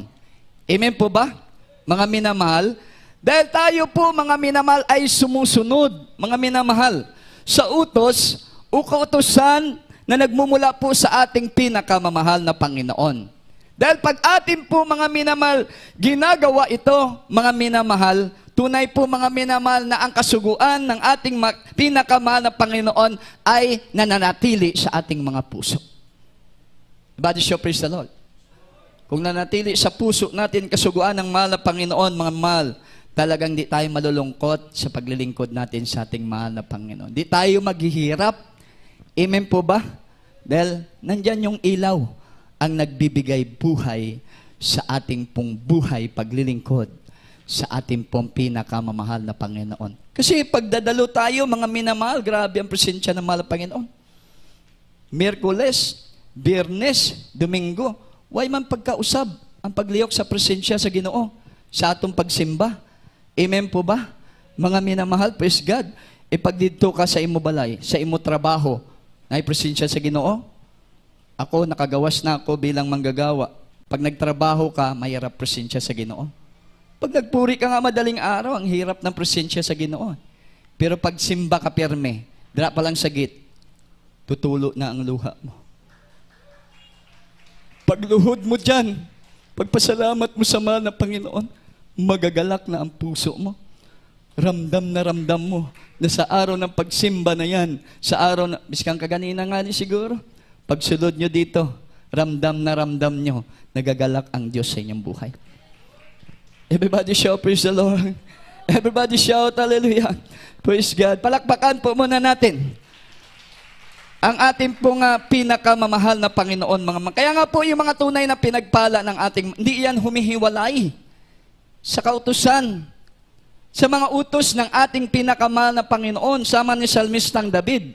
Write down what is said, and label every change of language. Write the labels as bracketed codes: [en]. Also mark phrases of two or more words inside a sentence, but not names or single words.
[tl] Amen po ba, mga minamahal? Dahil tayo po, mga minamahal, ay sumusunod, mga minamahal, sa utos o kautusan na nagmumula po sa ating pinakamamahal na Panginoon. Dahil pag atin po, mga minamahal, ginagawa ito, mga minamahal, tunay po, mga minamahal, na ang kasuguan ng ating pinakamahal na Panginoon ay nananatili sa ating mga puso. [en] Body show, praise the Lord. [tl] Kung nanatili sa puso natin kasuguan ng mahal na Panginoon, mga mahal, talagang di tayo malulungkot sa paglilingkod natin sa ating mahal na Panginoon. Di tayo maghihirap. Amen po ba? Dahil nandyan yung ilaw ang nagbibigay buhay sa ating pong buhay paglilingkod sa ating pong pinakamamahal na Panginoon. Kasi pagdadalo tayo, mga minamahal, grabe ang presensya ng mahal na Panginoon. Miyerkules, Biyernes, Domingo, [ceb] way man pagkausab ang pagliyok sa presensya sa Ginoo sa atong pagsimba. [tl] Amen po ba? Mga minamahal, [en] praise God. [ceb] E pag dito ka sa imo balay, sa imo trabaho, na presensya sa Ginoo, ako, nakagawas na ako bilang manggagawa. [tl] Pag nagtrabaho ka, mahirap presensya sa Ginoo. Pag nagpuri ka nga madaling araw, ang hirap ng presensya sa Ginoo. [ceb] Pero pag simba ka pirme, dira pa lang sagit, [tl] tutulo na ang luha mo. Pagluhod mo dyan, pagpasalamat mo sa mahal na Panginoon, magagalak na ang puso mo. Ramdam mo na sa araw ng pagsimba na yan, sa araw na, [ceb] biskang kaganina nga ni siguro, pagsulod nyo [tl] dito, ramdam nyo, nagagalak ang Diyos sa inyong buhay. [en] Everybody shout, praise the Lord. Everybody shout, hallelujah. Praise God. [tl] Palakpakan po muna natin ang ating pong pinakamamahal na Panginoon. Kaya nga po yung mga tunay na pinagpala ng ating, hindi yan humihiwalay sa kautusan, sa mga utos ng ating pinakamahal na Panginoon, [ceb] sama ni [tl] Salmistang David.